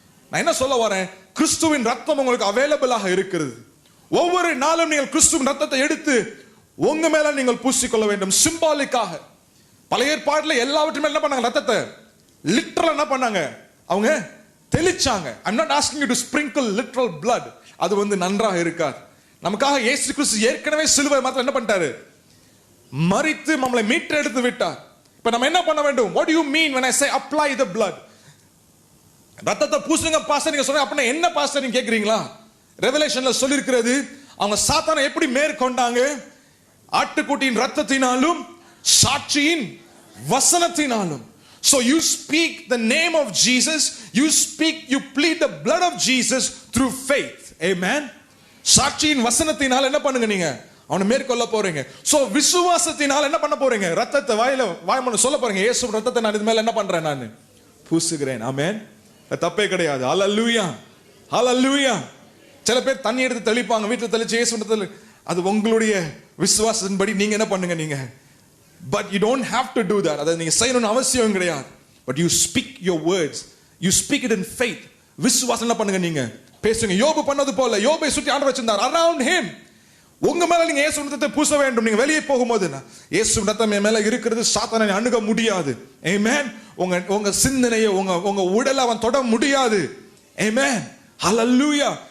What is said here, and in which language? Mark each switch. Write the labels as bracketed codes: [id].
[ta] நான் என்ன சொல்ல வரேன், கிறிஸ்துவின் ரத்தம் உங்களுக்கு அவைலபிளாக இருக்கிறது. ஒவ்வொரு நாளும் நீங்கள் கிறிஸ்துவின் ரத்தத்தை எடுத்து உங்க மேல நீங்கள் பூசிக்கொள்ள வேண்டும். சிம்பாலிக்காக பழைய ஏற்பாட்டில் எல்லாவற்றையும் என்ன பண்ணாங்க, ரத்தத்தை லிட்டரல் என்ன பண்ணாங்க, அவங்க தெளிச்சாங்க. [en] I'm not asking you to sprinkle literal blood. [ta] அது நன்றாக இருக்காது. நமக்காக இயேசு கிறிஸ்து ஏற்கனவே சிலுவை மாத்திரம் என்ன பண்ணிட்டாரு, மரித்து நம்மளை மீட்டெடுத்து விட்டார். இப்ப நம்ம என்ன பண்ண வேண்டும்? [en] What do you mean when I say apply the blood? [ta] ரத்தத்தை பூசுங்க பாஸ்டர் நீங்க சொல்றீங்க, அப்படின்னா என்ன பாஸ்டர் நீங்க கேக்குறீங்களா? ரெவலேஷன்ல சொல்லி இருக்கிறது, அவங்க சாத்தானை எப்படி மேற்கொண்டாங்க? ஆட்டுக்குட்டியின் ரத்தத்தினாலும் சாட்சியின் வசனத்தினாலும். [en] So you speak the name of Jesus, you plead the blood of Jesus through faith. Amen. [ta] சாட்சியின் வசனத்தினால என்ன பண்ணுங்க, நீங்க அவனை மேற்கொள்ள போறீங்க. சோ விசுவாசத்தினால என்ன பண்ண போறீங்க, ரத்தத்தை வாய்மொழி சொல்ல போறீங்க, இயேசு ரத்தத்தை நான் இது மேல என்ன பண்றேன், நான் பூசுகிறேன். ஆமென். தப்பே கிடையாது. ஹல்லேலூயா, ஹல்லேலூயா. சில பேர் தண்ணி எடுத்து தெளிப்பாங்க, வீட்டுல தெளிச்சு இயேசு, அது உங்களுடைய விசுவாசத்தின்படி நீங்க என்ன பண்ணுங்க, நீங்க. [en] But you don't have to do that. [ta] அதை நீங்க செய்யணும்னு அவசியம் கிடையாது. [en] But you speak your words, you speak it in faith. [ta] விசுவாசம் என்ன பண்ணுங்க, நீங்க பேசுங்க. யோபு பண்ணது போல, யோபை சுற்றி ஆண்டவர் வச்சிருந்தார். [en] around him. [ta] உங்க மேல நீங்க இயேசு ரத்தத்தை பூச வேண்டும். நீங்க வெளியே போகும்போது இயேசு ரத்தம் என் மேல இருக்கிறது, சாத்தானை அணுக முடியாது. ஆமென். உங்க சிந்தனையை உங்க உடலை அவன் தொட முடியாது. ஆமென். ஹல்லேலூயா.